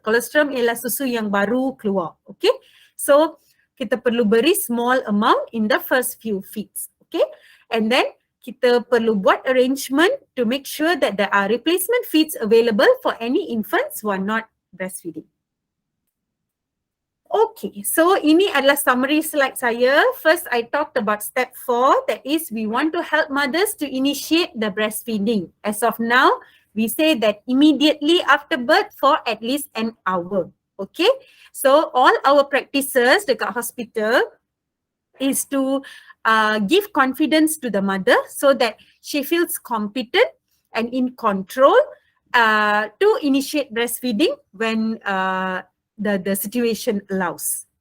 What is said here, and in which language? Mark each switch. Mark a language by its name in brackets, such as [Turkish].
[Malay] Colostrum ialah susu yang baru keluar. [English] Okay, so [Malay] kita perlu beri [English] small amount in the first few feeds. Okay, and then [Malay] kita perlu buat [English] arrangement to make sure that there are replacement feeds available for any infants who are not breastfeeding. [Malay] Okay, so ini adalah summary slide saya. [English] First, I talked about step 4, that is we want to help mothers to initiate the breastfeeding. As of now, we say that immediately after birth for at least an hour. Okay, so all our practices [Malay] dekat hospital [English] is to give confidence to the mother so that she feels competent and in control to initiate breastfeeding when the situation allows.